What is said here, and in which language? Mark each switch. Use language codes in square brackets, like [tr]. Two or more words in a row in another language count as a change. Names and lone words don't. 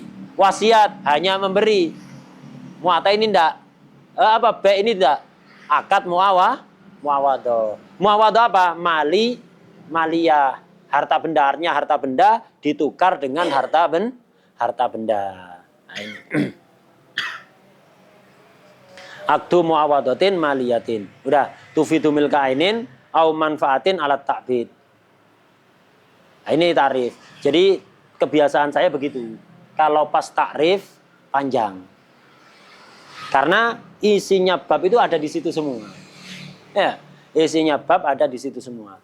[id] Wasiat hanya memberi. Mu'athah ini enggak. Be' ini enggak. [ar] عقد معاوضة. [id] Mu'awadah apa? Maliyah. Harta benda, artinya harta benda ditukar dengan harta benda. Nah, ini. [ar] عقد معاوضة مالية. [id] Udah, [ar] تفيد ملك عين أو منفعة على التأبيد. [id] Nah, ini tarif. Jadi kebiasaan saya begitu. Kalau pas takrif panjang. Karena isinya bab itu ada di situ semua. Ya, isinya bab ada di situ semua.